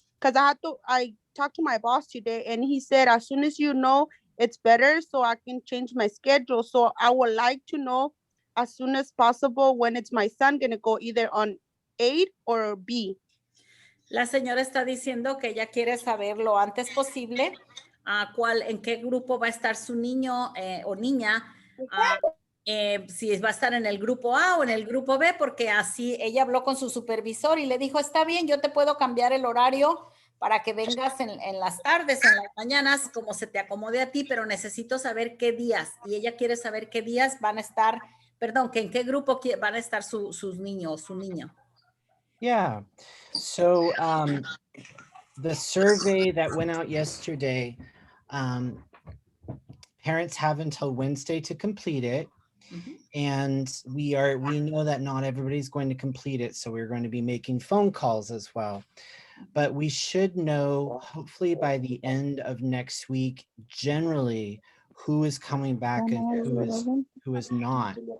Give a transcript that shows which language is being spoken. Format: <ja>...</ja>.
<en>Because I talked to my boss today, and he said as soon as you know, it's better, so I can change my schedule. So I would like to know as soon as possible when it's my son gonna go either on A or B.</en> <es>La señora está diciendo que ella quiere saber lo antes posible en qué grupo va a estar su niño o niña, si va a estar en el grupo A o en el grupo B, porque así ella habló con su supervisor y le dijo, está bien, yo te puedo cambiar el horario para que vengas en las tardes, en las mañanas, como se te acomode a ti, pero necesito saber qué días. Y ella quiere saber qué días van a estar, que en qué grupo van a estar sus niños, su niño.</es> <en>Yeah. So the survey that went out yesterday, parents have until Wednesday to complete it. And we know that not everybody's going to complete it. So we're going to be making phone calls as well. But we should know, hopefully by the end of next week, generally who is coming back and who is not.</en>